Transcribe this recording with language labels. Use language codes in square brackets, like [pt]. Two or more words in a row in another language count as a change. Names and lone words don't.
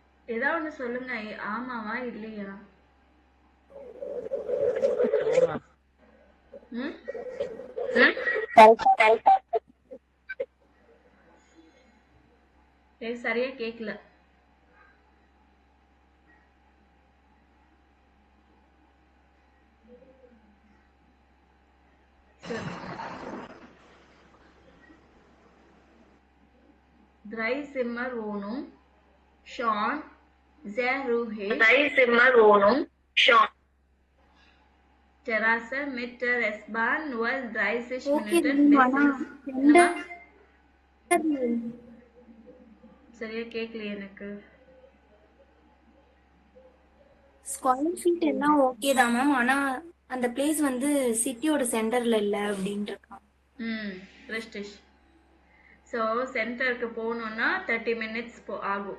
[ta] ஏதாவது ஒன்று சொல்லுங்க. ஆமாவா இல்லையா? ம் எனக்கு சரியா கேட்கல. [de] Drei Zimmer Wohnung, schon sehr ruhig. Drei Zimmer Wohnung, schon. Terrasse mit der S-Bahn nur 30 [ta] ஓகே [de] Minuten [ta] ஆனா [de] bis ins... [ta] சென்டர் சரியா கேட்கல எனக்கு. [en] square feet [ta] எல்லாம் ஓகே தான் மேம். ஆனா அந்த பிளேஸ் வந்து சிட்டியோட சென்டர்ல இல்ல அப்படின்ட்டு இருக்கான். ரெஸ்டிஷ். ஸோ சென்டருக்கு போகணுன்னா 30 minutes ஆகும்.